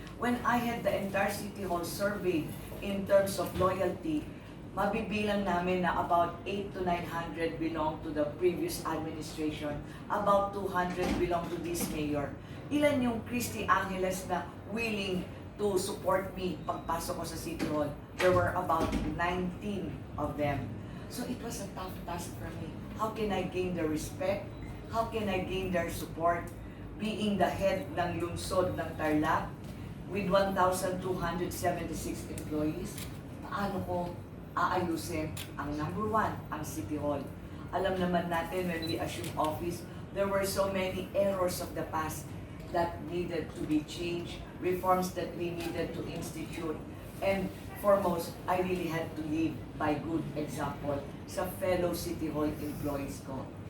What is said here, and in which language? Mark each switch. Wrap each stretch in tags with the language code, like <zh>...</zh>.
<en>When I had the entire City Hall surveyed in terms of loyalty,</en> <tl>mabibilang namin na</tl> <en>about 800 to 900 belong to the previous administration, about 200 belong to this mayor.</en> <tl>Ilan yung Christy Angeles na</tl> <en>willing to support me</en> <tl>pagpasok ko sa City Hall?</tl> <en>There were about 19 of them. So it was a tough task for me. How can I gain their respect? How can I gain their support? Being the head</en> <tl>ng lungsod ng Tarlac</tl> <en>with 1,276 employees,</en> <tl>paano ko aayusin ang number one, ang City Hall?</tl> <en>Alam naman natin when we assume office, there were so many errors of the past that needed to be changed, reforms that we needed to institute. And foremost, I really had to lead by good example sa fellow City Hall employees ko.</en>